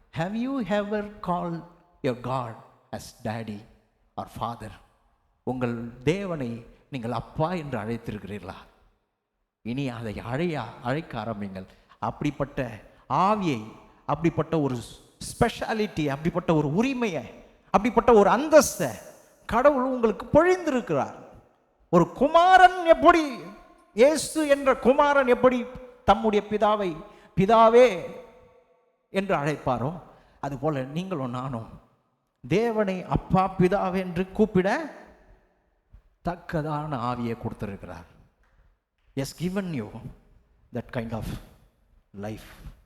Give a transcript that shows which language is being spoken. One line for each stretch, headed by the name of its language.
English: Have you ever called your God as daddy or father?
Tamil: உங்கள் தேவனை நீங்கள் அப்பா என்று அழைத்திருக்கிறீர்களா? இனி அதை அழைக்க ஆரம்பிங்கள். அப்படிப்பட்ட ஆவியை, அப்படிப்பட்ட ஒரு ஸ்பெஷாலிட்டி, அப்படிப்பட்ட ஒரு உரிமையை, அப்படிப்பட்ட ஒரு அந்தஸ்தை கடவுள் உங்களுக்கு பொழிந்திருக்கிறார். ஒரு குமாரன் எப்படி, இயேசு என்ற குமாரன் எப்படி தம்முடைய பிதாவை பிதாவே என்று அழைப்பாரோ அதுபோல நீங்களும் நானும் தேவனை அப்பா பிதாவே என்று கூப்பிட தக்கதான ஆவியை கொடுத்திருக்கிறார்.
English: Yes, given you that kind of life.